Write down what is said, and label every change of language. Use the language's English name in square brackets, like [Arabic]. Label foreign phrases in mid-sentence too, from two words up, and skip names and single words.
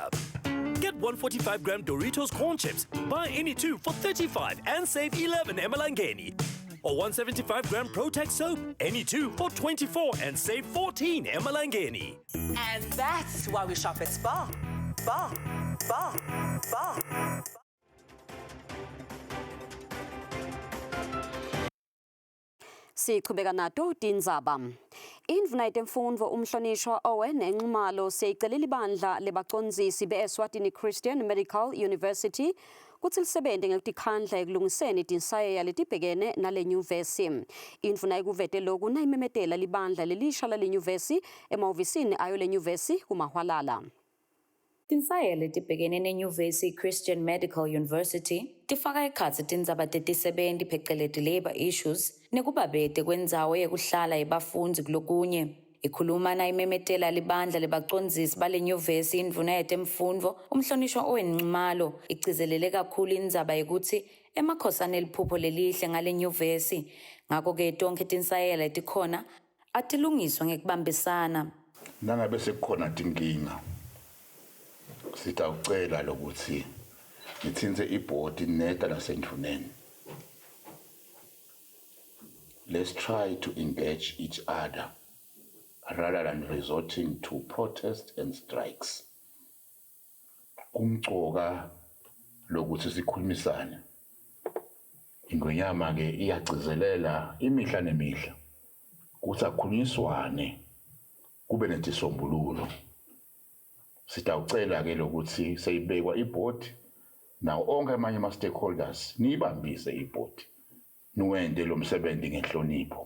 [English] Get 145-gram Doritos corn chips. Buy any 2 for 35 and save 11 Emalangeni. Or 175-gram Protex soap. Any 2 for 24 and save 14 Emalangeni. And that's why we shop at Spar. Spar, Spar, Spar. [Swati] Siqhubeka nato tindzaba. Indvuna yetemfundvo umhlonishwa Owen Nxumalo seyicelela ibandla lebacondzisi be-Eswatini Christian Medical University kutsi lisebente ngekutikhandla ekulungiseni tinsayeya letibhekene nale nyuvesi. Indvuna ikuvete loku nayimemetela libandla lelisha lale nyuvesi emahhovisini ayo le nyuvesi kuMahwalala. Tinsayeya letibhekene nenyuvesi Christian Medical University tifaka ekhatsi tindzaba tetisebenti pheceleti [English] labor issues [Swati] nekubabete kwendzawo yekuhlala yebafundzi kulokunye. Ikhuluma nayimemetela libandla lebacondzisi bale nyuvesi indvuna yetemfundvo umhlonishwa Owen Nxumalo igcizelele kakhulu indzaba yekutsi emakhosana eliphupho lelihle ngale nyuvesi ngako-ke tonkhe tinsayeya letikhona atilungiswa ngekubambisana. Nangabe sekukhona tinkinga sitawucela lokuthi ngithinze ibhodi neta nasendvuneni. [English] Let's try to engage each other rather than resorting to protest and strikes. [Swati] Kumcoka lokuthi sikhulumisane. Ingonyama ke iyagcizelela imihla nemihla. Kuthi akhulunyiswane kube netisombululo. Sitawucela ke lokuthi seyibekwa ibhodi nawo onke amanye ama-stakeholders niyibambise ibhodi niwende lo msebenzi ngenhlonipho.